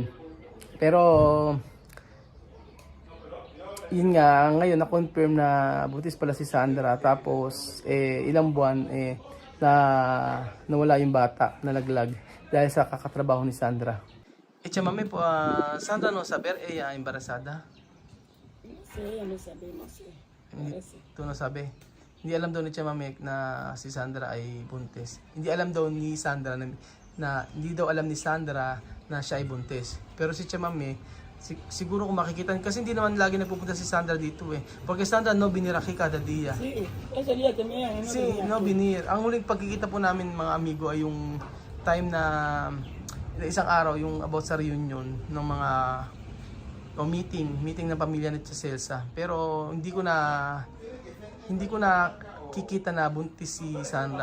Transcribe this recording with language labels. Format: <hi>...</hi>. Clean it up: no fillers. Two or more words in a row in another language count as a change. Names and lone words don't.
<tl>Pero yun nga, ngayon na-confirm na buntis pala si Sandra. Tapos ilang buwan na nawala yung bata, nalaglag dahil sa kakatrabaho ni Sandra. Chamame po,</tl> <es>Sandra no saber embarazada? Sí, ella no sabemos, sí. Parece.</es> <tl>Ito na sabi. Hindi alam daw ni Chamame na si Sandra ay buntis. Hindi alam daw ni Sandra na hindi daw alam ni Sandra na siya ay buntis. Pero si Chamame, siguro kung makikita, kasi hindi naman lagi nagpupunta si Sandra dito eh.</tl> <es>Porque Sandra no venir aquí cada día. Sí, ese día que me iban, Sí, no venir.</es> <tl>Ang huling pagkikita po namin mga amigo ay yung time na isang araw, yung about sa reunion ng mga meeting ng pamilya ni Tia Cesa. Pero hindi ko na kikita na buntis si Sandra.</tl>